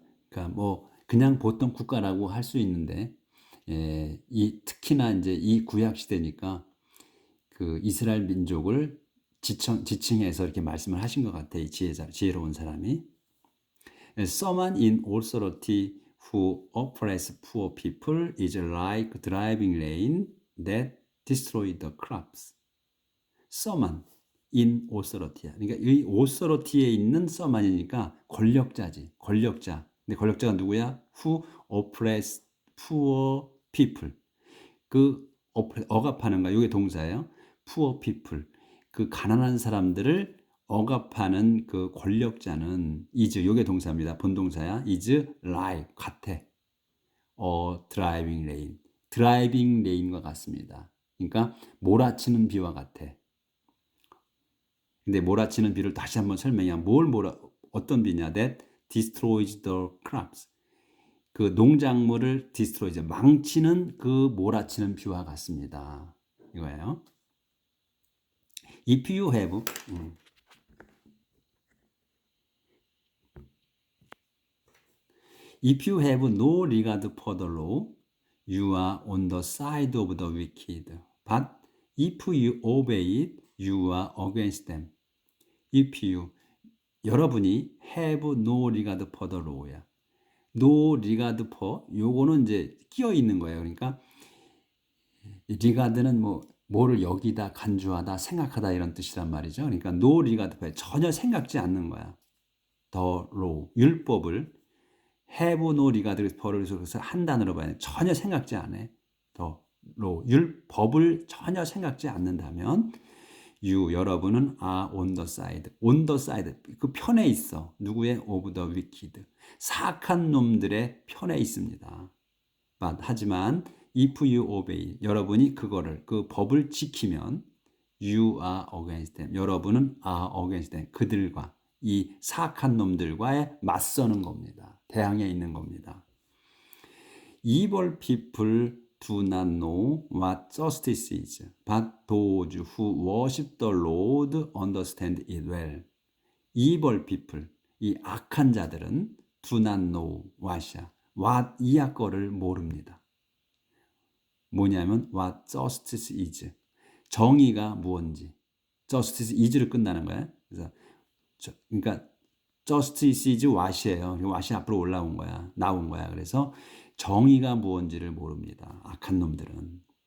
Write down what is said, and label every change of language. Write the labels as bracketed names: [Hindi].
[Korean] 그러니까 뭐 그냥 보통 국가라고 할 수 있는데, 이 특히나 이제 이 구약 시대니까 그 이스라엘 민족을 지칭해서 이렇게 말씀을 하신 것 같아, 이 지혜로운 사람이. [English] Someone in authority who oppress poor people is like driving rain that destroy the crops. Someone in authority [Korean] 야. 그러니까 이 authority에 있는 someone이니까 권력자지, 권력자. 근데 권력자가 누구야? [English] Who oppress poor people. [Korean] 그 억압하는 거, 이게 동사예요. [English] poor people. [Korean] 그 가난한 사람들을 억압하는 그 권력자는 [English] is, [Korean] 이게 동사입니다. 본동사야. [English] is like, [Korean] 같아. [English] driving rain. driving rain [Korean] 과 같습니다. 그러니까 몰아치는 비와 같아. 근데 몰아치는 비를 다시 한번 설명해. 어떤 비냐? [English] That destroys the crops. [Korean] 그 농작물을 destroy, 망치는 그 몰아치는 비와 같습니다. 이거예요. [English] If you have If you have no regard for the law, you are on the side of the wicked. But if you obey it, you are against them. If you, [Korean] 여러분이 [English] have no regard for the law [Korean] 야. [English] no regard for, [Korean] 요거는 이제 끼어 있는 거예요. 그러니까 regard는 뭐를 여기다, 간주하다, 생각하다 이런 뜻이란 말이죠. 그러니까 [English] no regard for, [Korean] 전혀 생각지 않는 거야. [English] the law, [Korean] 율법을 [English] have no regard for [Korean] 를 한 단어로 봐야 돼. 전혀 생각지 않아. [English] the law, [Korean] 율법을 전혀 생각지 않는다면 [English] you, [Korean] 여러분은 [English] are on the side. on the side, [Korean] 그 편에 있어. 누구의? [English] of the wicked. [Korean] 사악한 놈들의 편에 있습니다. [English] But, [Korean] 하지만 [English] if you obey, [Korean] 여러분이 그거를, 그 법을 지키면 [English] you are against them. [Korean] 여러분은 [English] are against them. [Korean] 그들과, 이 사악한 놈들과의 맞서는 겁니다. 대항해 있는 겁니다. [English] Evil people do not know what justice is, but those who worship the Lord understand it well. Evil people, [Korean] 이 악한 자들은 [English] do not know what [Korean] 이야. what, 이하 거를 모릅니다. 뭐냐면 [English] what justice is, [Korean] 정의가 무엇인지. [English] justice is [Korean] 를 끝나는 거야. 그래서 그러니까 [English] justice is what [Korean] 이에요. what이 앞으로 올라온 거야. 나온 거야. 그래서 정의가 무엇인지를 모릅니다. 악한 놈들은.